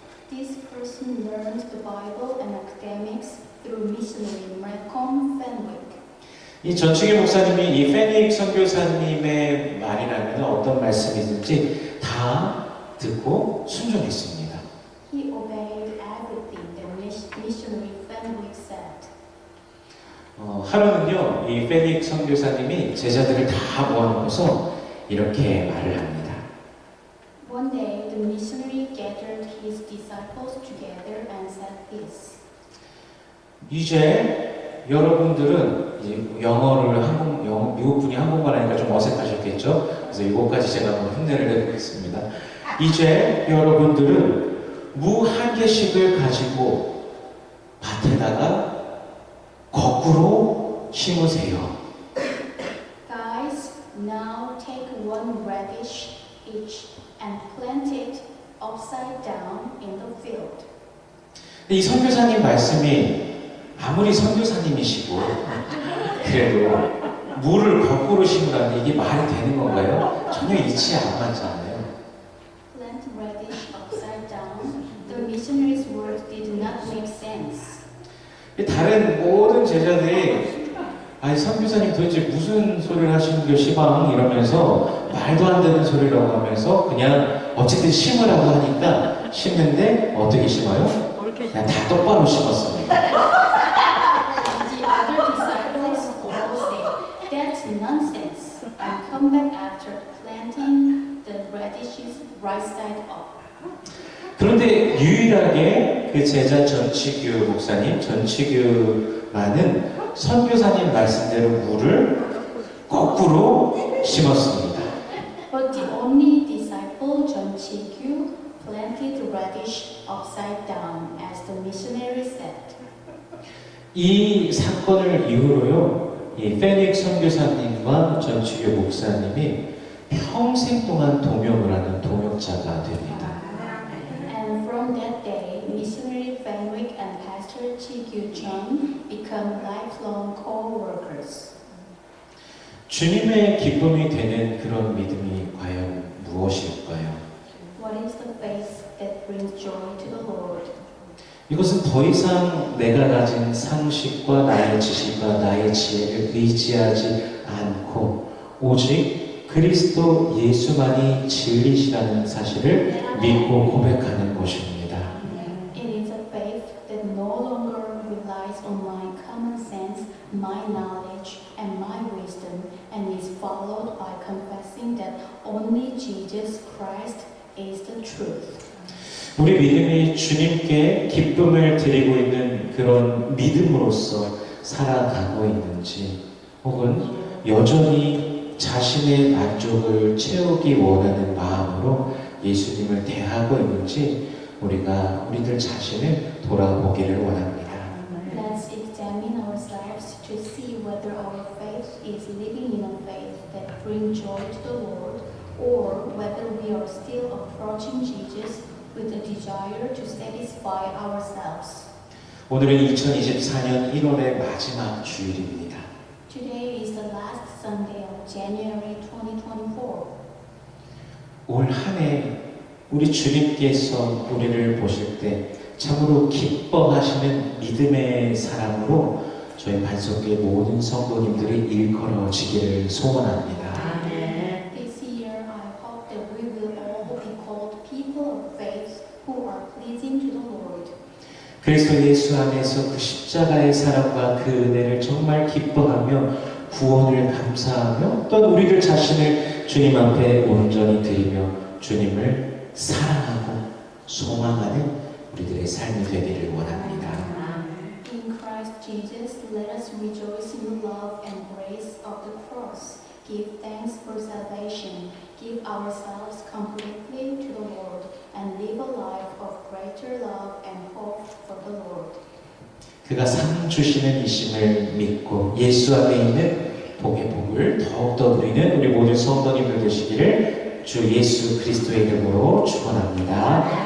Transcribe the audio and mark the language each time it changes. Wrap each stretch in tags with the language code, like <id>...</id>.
<en>This person learned the Bible and academics through missionary Malcolm Fenwick.</en> <ko>이 전치규 목사님이 이 펜윅 선교사님의 말이라면 어떤 말씀이든지 다 듣고 순종했습니다.</ko> <en>He obeyed everything that missionary Fenwick said.</en> <ko>하루는요, 이 펜윅 선교사님이 제자들을 다 모아놓고서 이렇게 말을 합니다.</ko> <en>One day, the missionary gathered his disciples together and said this.</en> <ko>이제 여러분들은 이제 미국 분이 한국말 하니까 좀 어색하셨겠죠? 그래서 이것까지 제가 한번 흉내를 내보겠습니다. 이제 여러분들은 무 한 개씩을 가지고 밭에다가 거꾸로 심으세요.</ko> <en>Guys, now take one radish each and plant it upside down in the field.</en> <ko>이 선교사님 말씀이 아무리 선교사님이시고 그래도 무를 거꾸로 심으라는데 이게 말이 되는 건가요? 전혀 이치에 안 맞잖아요.</ko> <en>Plant radish upside down. The missionary's words did not make sense.</en> <ko>다른 모든 제자들이 아니 선교사님 도대체 무슨 소리를 하시는 게 시방 이러면서 말도 안 되는 소리라고 하면서 그냥 어쨌든 심으라고 하니까 심는데 어떻게 심어요? 그냥 다 똑바로 심었습니다.</ko> <en>The other disciples all said, "That's nonsense," and come back after planting the radishes right side up.</en> <ko>그런데 유일하게 그 제자 전치규 목사님, 전치규만은 선교사님 말씀대로 무를 거꾸로 심었습니다.</ko> <en>But the only disciple, John Chi-kyu, planted the radish upside down, as the missionary said.</en> <ko>이 사건을 이후로요, 이 페닉 선교사님과 전치규 목사님이 평생 동안 동역을 하는 동역자가 됩니다.</ko> <en>And from that day, missionary Fenwick and Pastor Chi-kyu Chung become lifelong co-workers.</en> <ko>주님의 기쁨이 되는 그런 믿음이 과연 무엇일까요?</ko> <en>What is the faith that brings joy to the Lord?</en> <ko>이것은 더 이상 내가 가진 상식과 나의 지식과 나의 지혜를 의지하지 않고 오직 그리스도 예수만이 진리시라는 사실을 믿고 고백하는 것입니다.</ko> <en>It is a faith that no longer relies on my common sense, my knowledge, and my wisdom, and is followed by confessing that only Jesus Christ is the truth.</en> <ko>우리 믿음이 주님께 기쁨을 드리고 있는 그런 믿음으로서 살아가고 있는지 혹은 여전히 자신의 만족을 채우기 원하는 마음으로 예수님을 대하고 있는지 우리들 자신을 돌아보기를 원합니다.</ko> <en>Let's examine ourselves to see whether our faith is living in a faith that brings joy to the Lord, or whether we are still approaching Jesus with a desire to satisfy ourselves.</en> <ko>오늘은 2024년 1월의 마지막 주일입니다.</ko> <en>Today is the last Sunday of January 2024.</en> <ko>올 한 해 우리 주님께서 우리를 보실 때 참으로 기뻐하시는 믿음의 사람으로 저희 반석교회 모든 성도님들이 일컬어지기를 소원합니다.</ko> <en>This year, I hope that we will all be called people of faith who are pleasing to the Lord.</en> <ko>그리스도 예수 안에서 그 십자가의 사랑과 그 은혜를 정말 기뻐하며 구원을 감사하며 또 우리들 자신을 주님 앞에 온전히 드리며 주님을 사랑하고 소망하는 우리들의 삶이 되기를 원합니다.</ko> <en>In Christ Jesus, let us rejoice in the love and grace of the cross. Give thanks for salvation. Give ourselves completely to the Lord and live a life of greater love and hope for the Lord.</en> <ko>그가 상 주시는 이심을 믿고 예수 안에 있는 복의 복을 더욱더 누리는 우리 모든 성도님들 되시기를 주 예수 그리스도의 이름으로 축원합니다.</ko>